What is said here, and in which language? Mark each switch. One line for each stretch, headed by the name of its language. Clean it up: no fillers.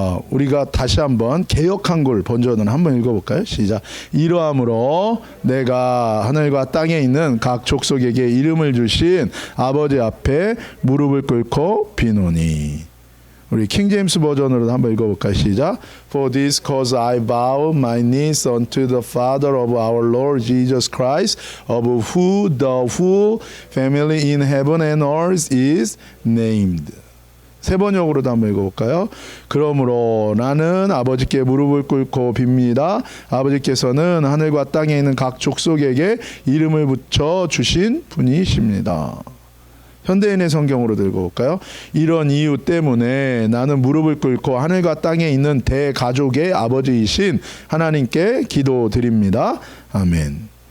Korean: 우리가 다시 한번 개역 한글 번전을 한번 읽어볼까요? 시작. 이러함으로 내가 하늘과 땅에 있는 각 족속에게 이름을 주신 아버지 앞에 무릎을 꿇고 비노니. 우리 킹제임스 버전으로 한번 읽어볼까요? 시작.
English: For this cause I bow my knees unto the Father of our Lord Jesus Christ, of who the whole family in heaven and earth is named.
Korean: 세 번역으로도 한번 읽어볼까요? 그러므로 나는 아버지께 무릎을 꿇고 빕니다. 아버지께서는 하늘과 땅에 있는 각 족속에게 이름을 붙여 주신 분이십니다. 현대인의 성경으로도 읽어볼까요? 이런 이유 때문에 나는 무릎을 꿇고 하늘과 땅에 있는 대가족의 아버지이신 하나님께 기도드립니다. 아멘.